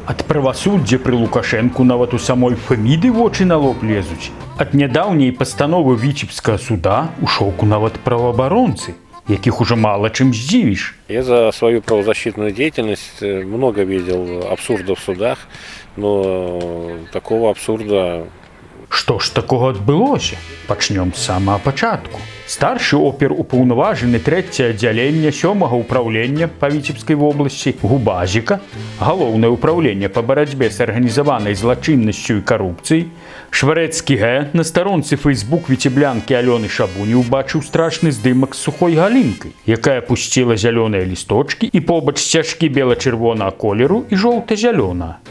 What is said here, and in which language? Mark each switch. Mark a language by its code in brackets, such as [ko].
[be] Ад правасуддзя пры Лукашэнку нават у самой Фэміды вочы на лоб лезуць. Ад нядаўняй пастановы Віцебскага суда у шоку нават праваабаронцы, якіх уже мало чем здзівіш. [ru] Я за свою правозащитную деятельность много видел абсурдов в судах, но такого абсурда... [be] Што ж такого адбылося? Пачнём з самага пачатку. Старшы опер упаўнаважаны 3-е аддзяленне 7-го ўпраўлення па Віцебскай вобласці Губазіка, галоўнае ўпраўленне па барацьбе з арганізаванай злачыннасцю і карупцыяй, Шварэцкі Г. на старонцы фэйсбук віцеблянкі Алёны Шабуні убачыў страшны здымак з сухой галінкай, якая пусціла зялёныя лісточкі і побач сцяжкі бела-чырвонага колеру і жоўта-зялёнага.